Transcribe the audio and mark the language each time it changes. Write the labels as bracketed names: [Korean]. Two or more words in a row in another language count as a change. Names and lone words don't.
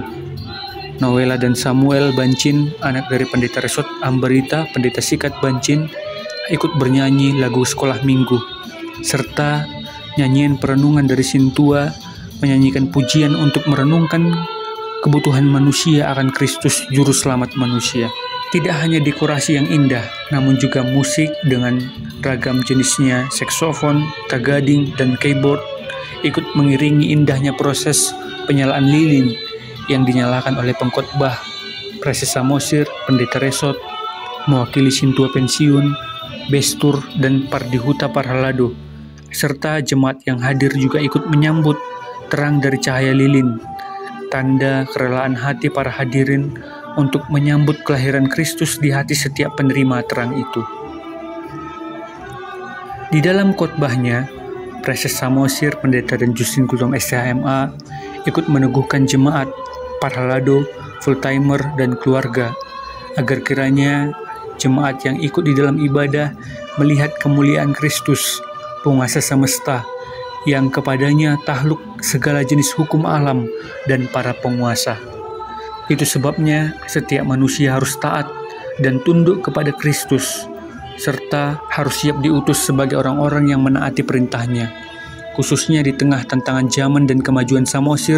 [Indonesian] Noella dan Samuel Bancin, anak dari Pendeta Resort Ambarita, Pendeta Sikat Bancin, ikut bernyanyi lagu sekolah minggu, serta nyanyian perenungan dari Sintua menyanyikan pujian untuk merenungkan kebutuhan manusia akan Kristus Juru Selamat manusia. Tidak hanya dekorasi yang indah, namun juga musik dengan ragam jenisnya, saksofon, tagading, dan keyboard ikut mengiringi indahnya proses penyalaan lilin yang dinyalakan oleh pengkhotbah Preses Samosir, Pendeta Resort, mewakili Sintua Pensiun, Bestur, dan Pardihuta Parhalado, serta jemaat yang hadir juga ikut menyambut terang dari cahaya lilin, tanda kerelaan hati para hadirin untuk menyambut kelahiran Kristus di hati setiap penerima terang itu. Di dalam khotbahnya, Preses Samosir, Pendeta Ren Justin Gultom STHMA ikut meneguhkan jemaat, Parhalado, Full-Timer, dan keluarga agar kiranya jemaat yang ikut di dalam ibadah melihat kemuliaan Kristus, penguasa semesta, yang kepadanya takluk segala jenis hukum alam dan para penguasa. Itu sebabnya setiap manusia harus taat dan tunduk kepada Kristus, serta harus siap diutus sebagai orang-orang yang menaati perintahnya, khususnya di tengah tantangan zaman dan kemajuan Samosir.